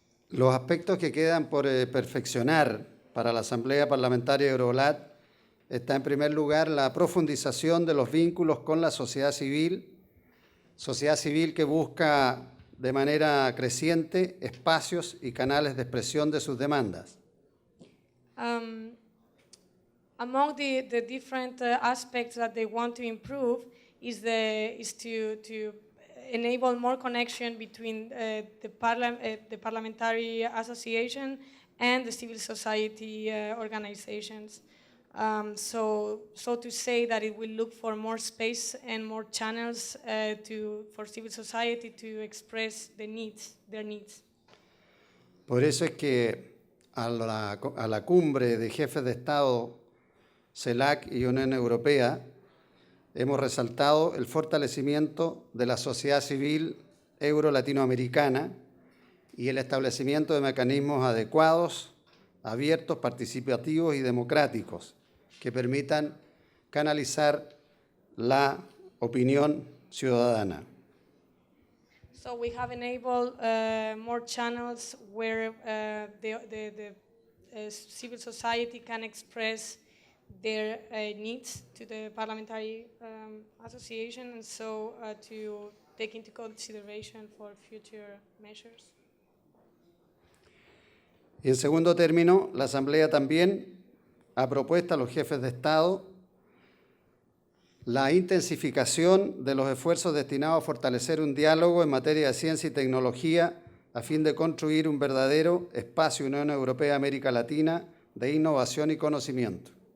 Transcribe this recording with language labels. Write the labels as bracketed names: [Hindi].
[Spanish] Los aspectos que quedan por perfeccionar para la Asamblea Parlamentaria Eurolat está en primer lugar la profundización de los vínculos con la sociedad civil que busca de manera creciente espacios y canales de expresión de sus demandas. [English] Among the different aspects that they want to improve is to enable more connection between the parliamentary association and the civil society organizations. So to say that it will look for more space and more channels for civil society to express their needs. [Spanish] Por eso es que a la cumbre de jefes de Estado, CELAC y Unión Europea, hemos resaltado el fortalecimiento de la sociedad civil euro-latinoamericana y el establecimiento de mecanismos adecuados, abiertos, participativos y democráticos que permitan canalizar la opinión ciudadana. [English] So we have enabled more channels where the civil society can express their needs to the parliamentary association, and so to take into consideration for future measures. [Spanish] Y en segundo término, la Asamblea también ha propuesto a los jefes de Estado la intensificación de los esfuerzos destinados a fortalecer un diálogo en materia de ciencia y tecnología a fin de construir un verdadero espacio Unión Europea-América Latina de innovación y conocimiento.